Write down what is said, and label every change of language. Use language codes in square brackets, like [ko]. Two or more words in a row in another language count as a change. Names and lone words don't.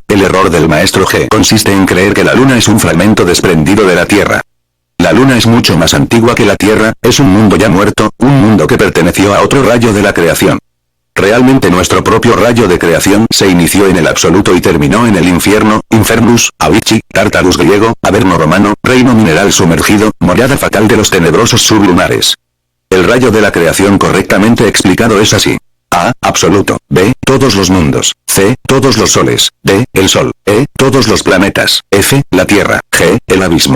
[es] El error del maestro G consiste en creer que la luna es un fragmento desprendido de la Tierra. La luna es mucho más antigua que la Tierra, es un mundo ya muerto, un mundo que perteneció a otro rayo de la creación. Realmente nuestro propio rayo de creación se inició en el absoluto y terminó en el infierno, infernus, abichi, tártarus griego, averno romano, reino mineral sumergido, morada fatal de los tenebrosos sublunares. El rayo de la creación correctamente explicado es así. A. Absoluto. B. Todos los mundos. C. Todos los soles. D. El sol. E. Todos los planetas. F. La Tierra. G. El abismo.